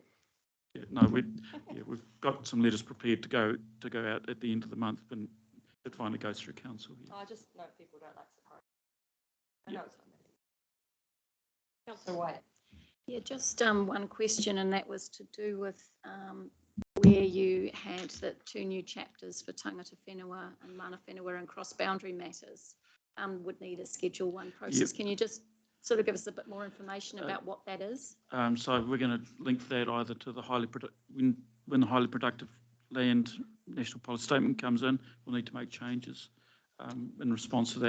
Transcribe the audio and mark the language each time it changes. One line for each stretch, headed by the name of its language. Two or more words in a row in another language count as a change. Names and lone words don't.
English: Yeah, no, we've got some letters prepared to go out at the end of the month, and it finally goes through council. Yeah. I just know people don't like surprise. I Yeah. know it's not me. Councillor Wyatt. Yeah, just one question, and that was to do with where you had the 2 new chapters for
Māori: tangata whenua
English: and
Māori: mana whenua
English: and cross-boundary matters would need a Schedule 1 process. Yep. Can you just sort of give us a bit more information about what that is? So we're going to link that either to the when the highly productive land National Policy Statement comes in, we'll need to make changes in response to that.